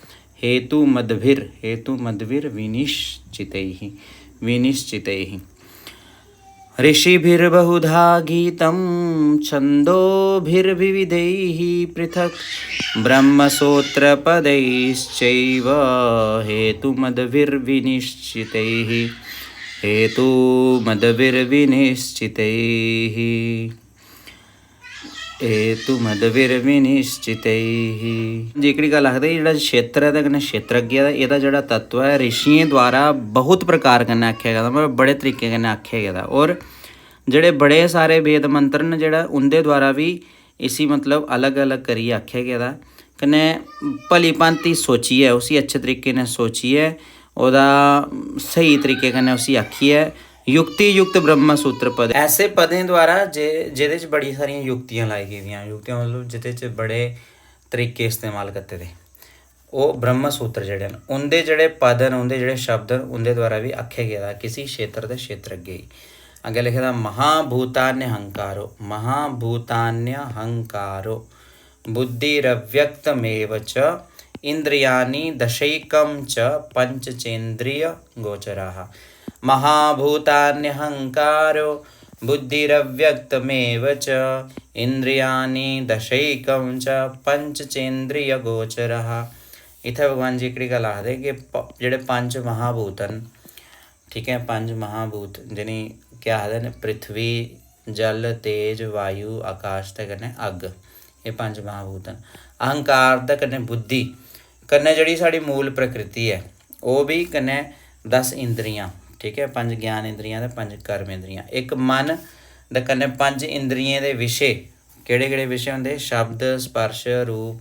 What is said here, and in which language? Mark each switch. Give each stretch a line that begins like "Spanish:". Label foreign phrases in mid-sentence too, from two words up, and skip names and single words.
Sanskrit: हेतुमद्भिर्विनिश्चितैः ऋषिभिर्बहुधा गीतं छन्दोभिर्विविधैः पृथक् ब्रह्मसूत्रपदैश्चैव हेतुमद्भिर्विनिश्चितैः।
Dogri: जेकड़ी गल आखदे जेड़ा क्षेत्र है कन्नै क्षेत्रज्ञ दा एह्दा जेड़ा तत्व है ऋषियें द्वारा बहुत प्रकार कन्नै आख्या गेदा, मतलब बड़े तरीके कन्नै आख्या गेदा और जेड़े बड़े सारे वेद मंत्र न जेड़ा उंदे द्वारा भी इसी मतलब अलग अलग करियै आख्या गेदा कन्नै भली भांति सोचिए उसी अच्छे तरीके ने सोचिए ओदा सही तरीके कन्नै उसी आखिए युक्ति युक्त ब्रह्म सूत्र पद ऐसे पदें द्वारा जेह्दे च बड़ी सारियां युक्तियां लाई गेदियां युक्तियां मतलब जेह्दे च बड़े तरीके इस्तेमाल कीते दे ओह् ब्रह्म सूत्र जेह्ड़े न उंदे जेह्ड़े पद न उंदे जेह्ड़े शब्द न उंदे द्वारा भी आखेआ गेदा किसी क्षेत्र दे क्षेत्रज्ञ गी अग्गें लिखे दा
Sanskrit: महाभूतान्यहंकारो महाभूतान्यहंकारो बुद्धिरव्यक्तमेव च इंद्रियाणि दशैकं च पंचचेन्द्रिय गोचराः महाभूतान्यहंकारो बुद्धिरव्यक्तमेव च इंद्रियाणि दशैकं च पंचचेन्द्रिय गोचराः
Dogri: इत्थै भगवान जी एकड़ी गल आखदे कि जेह्ड़े पंज महाभूत न ठीक है पंज महाभूत जिनें क्या आखदे न पृथ्वी जल तेज वायु आकाश ते कन्नै अग्ग एह् पंज महाभूत न अहंकार ते कन्नै बुद्धि कन्नै जेह्ड़ी साढ़ी मूल प्रकृति है ओह् भी कन्नै 10 इंद्रियां ठीक है पंज ज्ञान इंद्रियां ते पंज कर्म इंद्रियां एक मन ते कन्नै पंज इंद्रियें दे विशे केह्ड़े विशे होंदे शब्द स्पर्श रूप